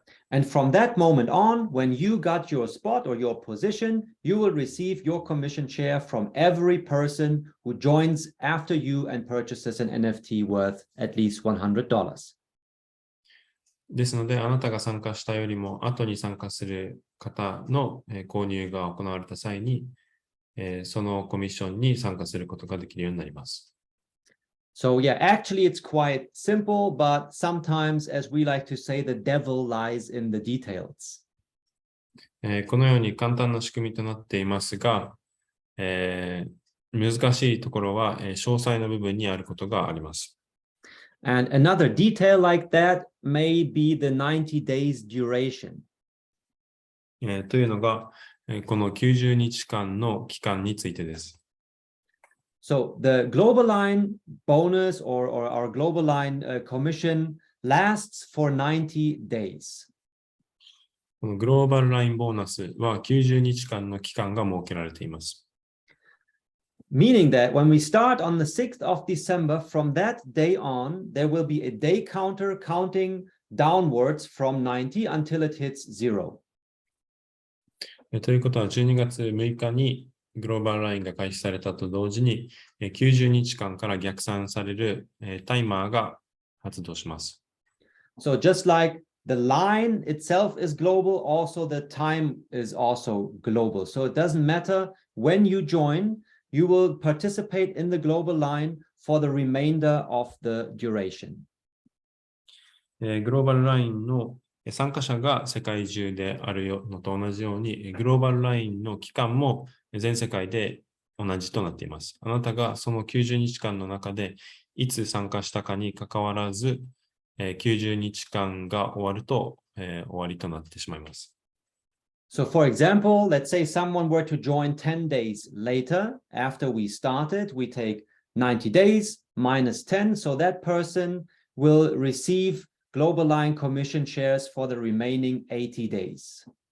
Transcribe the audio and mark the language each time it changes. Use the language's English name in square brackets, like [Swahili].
[English] And from that moment on, when you got your spot or your position, you will receive your commission share from every person who joins after you and purchases an NFT worth at least $100. [Japanese] ですので、あなたが参加したよりも後に参加する方の購入が行われた際に、そのコミッションに参加することができるようになります。 [English] So yeah, actually it's quite simple, but sometimes, as we like to say, the devil lies in the details. [Japanese] このように簡単な仕組みとなっていますが、難しいところは、詳細の部分にあることがあります。 [English] And another detail like that may be the 90 days duration. [Japanese] というのが、この90日間の期間についてです。 [English] So the global line bonus or our global line commission lasts for 90 days. [Japanese] このグローバルラインボーナスは90日間の期間が設けられています。 [English] Meaning that when we start on the 6th of December, from that day on, there will be a day counter counting downwards from 90 until it hits 0. [Japanese] ということは、12月6日にグローバルラインが開始されたと同時に、90日間から逆算されるタイマーが発動します。 [English] So just like the line itself is global, also the time is also global. So it doesn't matter when you join, you will participate in the global line for the remainder of the duration. [Japanese] グローバルラインの参加者が世界中であるのと同じように、グローバルラインの期間も全世界で同じとなっています。あなたがその90日間の中でいつ参加したかにかかわらず、90日間が終わると、終わりとなってしまいます。 [English] So for example, let's say someone were to join 10 days later after we started, we take 90 days minus 10, so that person will receive global line commission shares for the remaining 80 days.